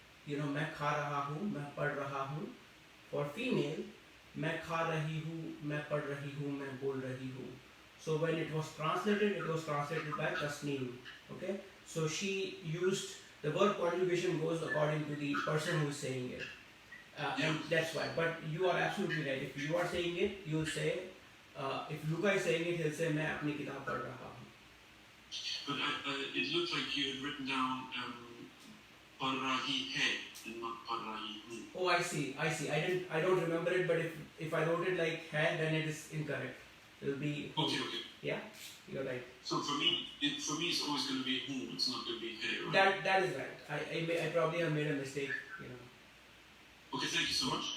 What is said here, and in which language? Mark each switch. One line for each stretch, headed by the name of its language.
Hindi: मैं खा रहा हूँ, मैं पढ़ रहा हूँ.
English: For female,
Hindi: मैं खा रही हूँ, मैं पढ़ रही हूँ, मैं बोल रही हूँ.
English: So when it was translated by Tasneem. Okay. So she used the verb conjugation goes according to the person who is saying it. And that's why. But you are absolutely right. If you are saying it, you will say. If Luca is saying it, he'll say
Hindi: मैं अपनी किताब पढ़ रहा हूँ.
English: But it looked like you had written down
Hindi: पढ़ रही है and not पढ़ रही हूँ.
English: Oh, I see. I don't remember it, but if I wrote it like had, then it is incorrect. It will be who. Okay. Yeah, you're right. So for me, it's always going to be who. It's not going to be he, right? That is right. I probably have made a mistake. You know. Okay, thank you so much.